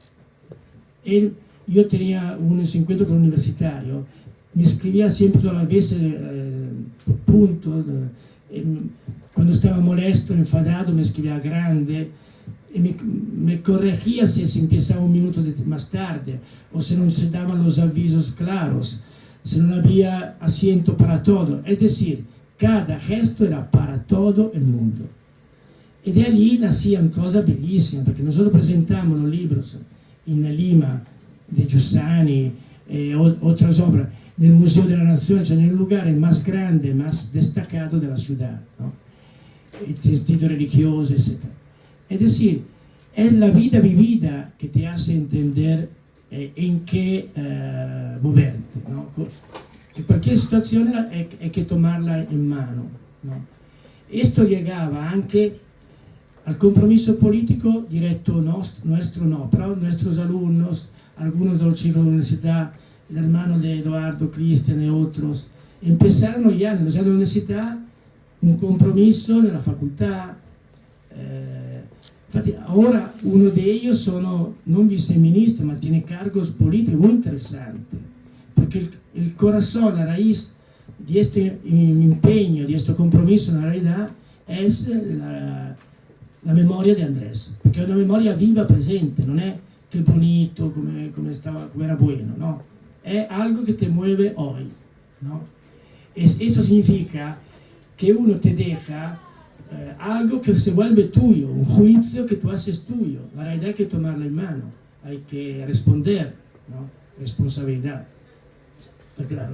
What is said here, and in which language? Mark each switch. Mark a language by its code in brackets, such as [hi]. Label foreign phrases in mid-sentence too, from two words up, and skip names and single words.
[es] Yo tenía unos encuentros con un universitario, me escribía siempre todas las veces por punto, cuando estaba molesto, enfadado, me escribía grande, y me corregía si se empezaba un minuto más tarde, o si no se daban los avisos claros, si no había asiento para todo. Es decir, cada gesto era para todo el mundo. Y de allí nacían cosas bellísimas, porque nosotros presentamos los libros en Lima, de Giussani, otras obras. nel Museo della Nazione, [it] cioè nel [es] lugar más grande, más destacado de la ciudad, ¿no? El sentido religioso, etc. Es decir, es la vida vivida que te hace entender en qué moverte, ¿no? Que cualquier situación hay que tomarla en mano, ¿no? Esto llegaba anche al compromiso político directo nuestro no, pero nuestros alumnos, algunos de los chicos de la universidad, el hermano de Eduardo, Cristian y otros, empezaron ya en la universidad un compromiso en la facultad. Infatti, ahora uno de ellos [it] sono non viceministro, [es] ma tiene cargos políticos muy interesantes, porque el corazón, la raíz de este empeño, de este compromiso, en realidad es la memoria de Andrés, [it] perché è una memoria viva, presente, non è che bonito, come era bueno, no, è algo che [es] te mueve hoy, [it] no? [es] Esto significa que uno te deja algo que se vuelve tuyo, un juicio que tú haces tuyo. La realidad hay que tomarla en mano, hay que responder, ¿no? Responsabilidad. ¿Está claro?